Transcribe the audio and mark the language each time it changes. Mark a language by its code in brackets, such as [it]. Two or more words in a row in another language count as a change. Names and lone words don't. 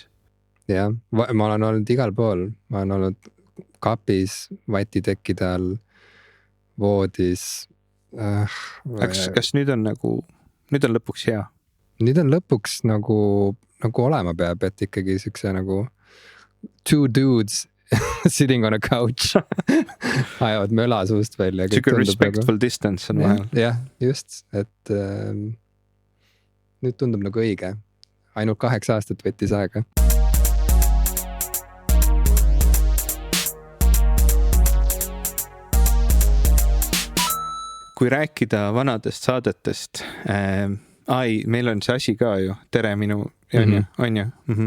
[et] Jah, ma olen olnud igal pool, ma olen olnud kapis, vatitekkide all, voodis. Kas nüüd on lõpuks hea? Nüüd on lõpuks nagu olema peab, et ikkagi siukse nagu [en] two dudes sitting on a couch [et] ajavad möla suust välja. Siuke [en] respectful distance [et] on vahel. Jah, just, et nüüd tundub nagu õige. Ainult 8 aastat võttis aega. Kui rääkida vanadest saadetest, meil on see asi ka ju, tere, on ju?